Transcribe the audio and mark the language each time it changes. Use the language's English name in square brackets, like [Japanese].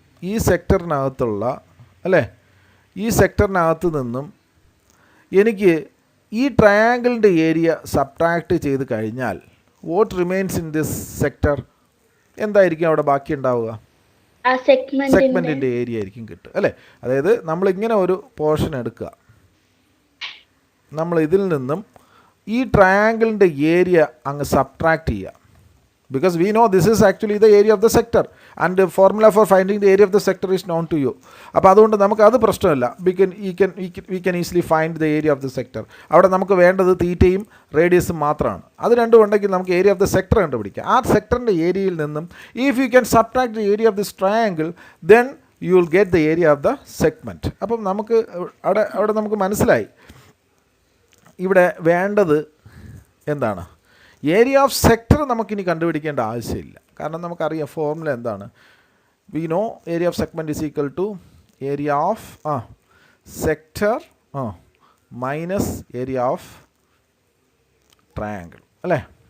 [Malayalam] ഈ സെക്ടറിനകത്തുള്ള, അല്ലേ, ഈ സെക്ടറിനകത്ത് നിന്നും എനിക്ക് ഈ ട്രയാങ്കിളിൻ്റെ ഏരിയ സബ്ട്രാക്ട് ചെയ്ത് കഴിഞ്ഞാൽ [English] What remains in this sector? [Malayalam] എന്തായിരിക്കും അവിടെ ബാക്കി ഉണ്ടാവുക? സെഗ്മെൻറ്റിൻ്റെ ഏരിയ ആയിരിക്കും കിട്ടുക, അല്ലേ? അതായത് നമ്മളിങ്ങനെ ഒരു പോർഷൻ എടുക്കുക, നമ്മൾ ഇതിൽ നിന്നും ഈ ട്രയാങ്കിളിൻ്റെ ഏരിയ അങ്ങ് സബ്ട്രാക്ട് ചെയ്യുക. [English] Because we know this is actually the area of the sector and the formula for finding the area of the sector is known to you. [Malayalam] അപ്പോൾ അതുകൊണ്ട് നമുക്ക് അത് പ്രശ്നമില്ല. [English] we can easily find the area of the sector. [Malayalam] അവിടെ നമുക്ക് വേണ്ടത് തീറ്റയും റേഡിയസും മാത്രമാണ്. അത് രണ്ടും ഉണ്ടെങ്കിൽ നമുക്ക് ഏരിയ ഓഫ് ദ സെക്ടർ കണ്ടുപിടിക്കാം. ആ സെക്ടറിൻ്റെ ഏരിയയിൽ നിന്നും [English] if you can subtract the area of this triangle, then you will get the area of the segment. [Malayalam] അപ്പം നമുക്ക് അവിടെ നമുക്ക് മനസ്സിലായി ഇവിടെ വേണ്ടത് എന്താണ്? ഏരിയ ഓഫ് സെക്ടർ നമുക്കിനി കണ്ടുപിടിക്കേണ്ട ആവശ്യമില്ല. കാരണം നമുക്കറിയാം ഫോർമുല എന്താണ്. [English] We know area of segment is equal to area of sector minus area of triangle, അല്ലേ?